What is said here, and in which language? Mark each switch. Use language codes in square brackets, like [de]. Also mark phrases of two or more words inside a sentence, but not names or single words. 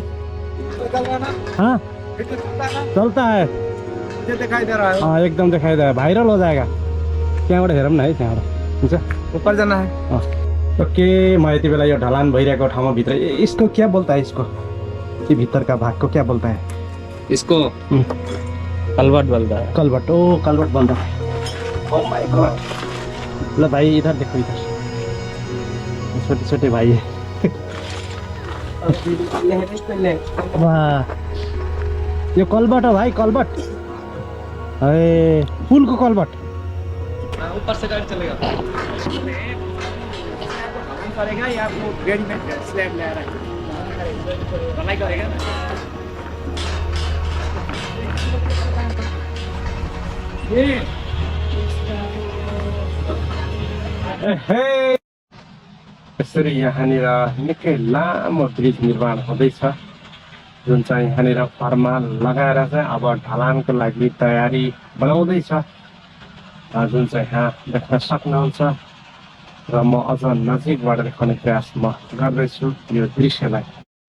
[hi] हाँ चलता है, दिखाई दे रहा है, एकदम दिखाई दे रहा है, भाइरल हो जाएगा। [ne] त्यहाँबाट हेरौँ न है, त्यहाँबाट हुन्छ। [hi] ऊपर जाना है। ओके, [ne] म यति बेला यो ढलान भइरहेको ठाउँमा भित्र, [hi] इसको क्या बोलता है, इसको ये भीतर का भाग को क्या बोलता है? इसको कलवट बोलता है। कलवट, ओ कलवट बंद। [en] oh my god. [hi] लो भाई इधर देखो, इधर छोटे छोटे भाई है। वाह, [ne] यो कलबट हो भाई, कलबट। ए पुलको कलबट। [hi] ऊपर से गाड़ी चलेगा। करेगा या वो रेडीमेड स्लैब ले रहा है, बनाई करेगा ना। ये [ne] हे यसरी यहाँनिर निकै लामो ब्रिज निर्माण हुँदैछ, जुन चाहिँ यहाँनिर फर्मा लगाएर चाहिँ अब ढलानको लागि तयारी बनाउँदैछ, जुन चाहिँ यहाँ देख्न सक्नुहुन्छ। र म अझ नजिकबाट देखाउने प्रयास म गर्दैछु यो दृश्यलाई।